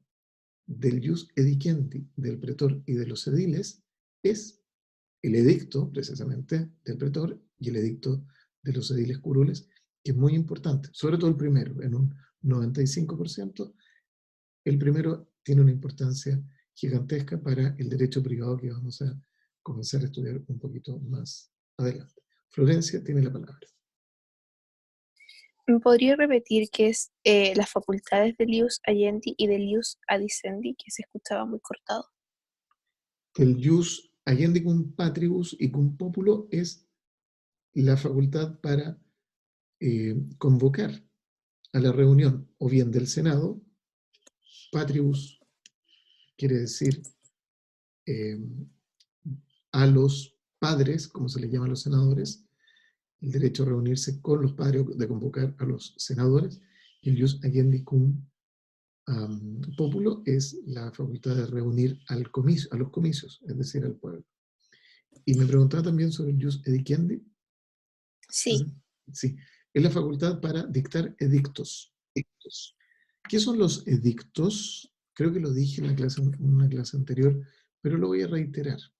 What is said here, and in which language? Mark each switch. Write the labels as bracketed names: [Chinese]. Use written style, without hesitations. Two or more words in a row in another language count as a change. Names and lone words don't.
[Spanish] del [Latin] jus edicendi, [Spanish] del pretor y de los ediles es el edicto, precisamente, del pretor y el edicto de los ediles curules, que es muy importante, sobre todo el primero, en un 95%, el primero tiene una importancia gigantesca para el derecho privado que vamos a comenzar a estudiar un poquito más adelante. Florencia tiene la palabra. ¿Me podría repetir qué es las facultades del [Latin] ius agendi [Spanish] y del [Latin] ius adicendi, [Spanish] que se escuchaba muy cortado? El [Latin] jus agendi cum patribus [Spanish] y [Latin] cum populo [Spanish] es la facultad para convocar a la reunión o bien del Senado. Patribus quiere decir a los padres, como se les llama a los senadores, el derecho a reunirse con los padres, de convocar a los senadores, y el [Latin] jus agendi cum populo [Spanish] es la facultad de reunir a los comicios, es decir, al pueblo. Y me preguntaba también sobre el [Latin] jus edicendi. [Spanish] Sí. Sí, es la facultad para dictar edictos. ¿Qué son los edictos? Creo que lo dije en una clase anterior, pero lo voy a reiterar.